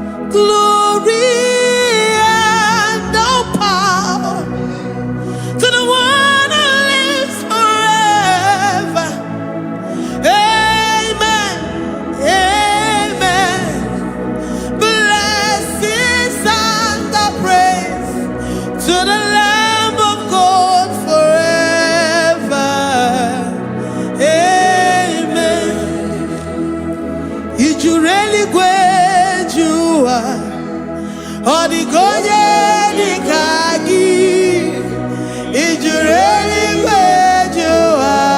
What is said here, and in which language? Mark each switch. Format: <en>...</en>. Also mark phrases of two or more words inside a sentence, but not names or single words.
<en>Glory and no power to the one who lives forever. Amen. Amen. Blessings and the praise to the Lamb of God forever.</en> <ig>Amen. Ị jụrụ eluigwe, jụụ ụwa. Ọ dịghị onye dị ka gị. Ị juru eluigwe, ju ụwa.</ig>